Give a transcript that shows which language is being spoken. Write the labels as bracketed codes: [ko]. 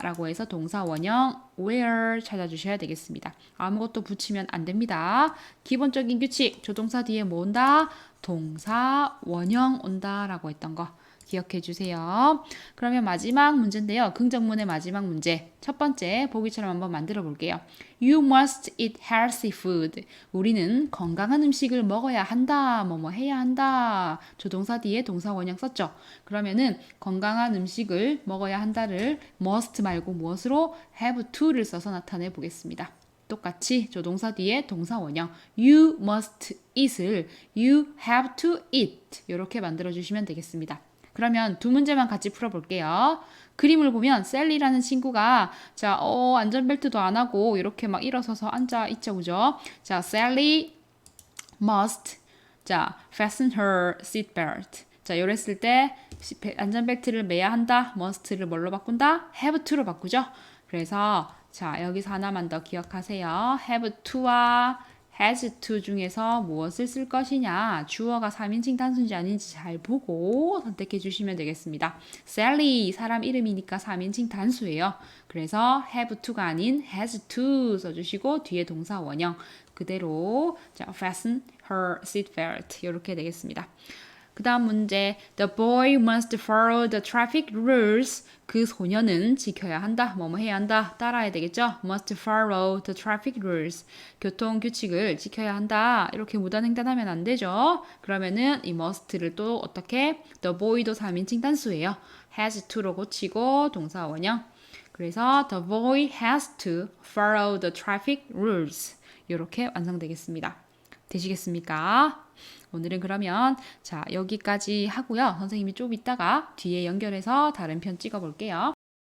[ko] 라고 해서 동사 원형 wear 찾아주셔야 되겠습니다. 아무것도 붙이면 안 됩니다. 기본적인 규칙. 조동사 뒤에 뭐 온다? 동사 원형 온다. 라고 했던 거. 기억해 주세요. 그러면 마지막 문제인데요. 긍정문의 마지막 문제. 첫 번째 보기처럼 한번 만들어 볼게요. [en] You must eat healthy food. [ko] 우리는 건강한 음식을 먹어야 한다. 뭐뭐 해야 한다. 조동사 뒤에 동사 원형 썼죠. 그러면은 건강한 음식을 먹어야 한다를 must 말고 무엇으로 have to를 써서 나타내 보겠습니다. 똑같이 조동사 뒤에 동사 원형 [en] you must eat [ko] 을 [en] you have to eat [ko] 이렇게 만들어 주시면 되겠습니다. 그러면 두 문제만 같이 풀어볼게요. 그림을 보면 셀리라는 친구가 자, 안전벨트도 안 하고 이렇게 막 일어서서 앉아 있죠, 그죠? [en] 자, Sally must 자, fasten her seatbelt. [ko] 자, 이랬을 때 안전벨트를 매야 한다. must를 뭘로 바꾼다? have to로 바꾸죠. 그래서 자, 여기서 하나만 더 기억하세요. have to와 has to 중에서 무엇을 쓸 것이냐 주어가 3인칭 단수인지 아닌지 잘 보고 선택해 주시면 되겠습니다. Sally 사람 이름이니까 3인칭 단수예요. 그래서 have to가 아닌 has to 써주시고 뒤에 동사 원형 그대로 자, [en] fasten her seatbelt [ko] 이렇게 되겠습니다. 그 다음 문제 [en] The boy must follow the traffic rules. [ko] 그 소녀는 지켜야 한다. 뭐뭐 해야 한다. 따라야 되겠죠. [en] Must follow the traffic rules. [ko] 교통 규칙을 지켜야 한다. 이렇게 무단횡단하면 안 되죠. 그러면은 이 must를 또 어떻게? The boy도 3인칭 단수예요. has to로 고치고 동사 원형. 그래서 [en] the boy has to follow the traffic rules. [ko] 이렇게 완성되겠습니다. 되시겠습니까? 오늘은 그러면 자 여기까지 하고요. 선생님이 좀 이따가 뒤에 연결해서 다른 편 찍어 볼게요.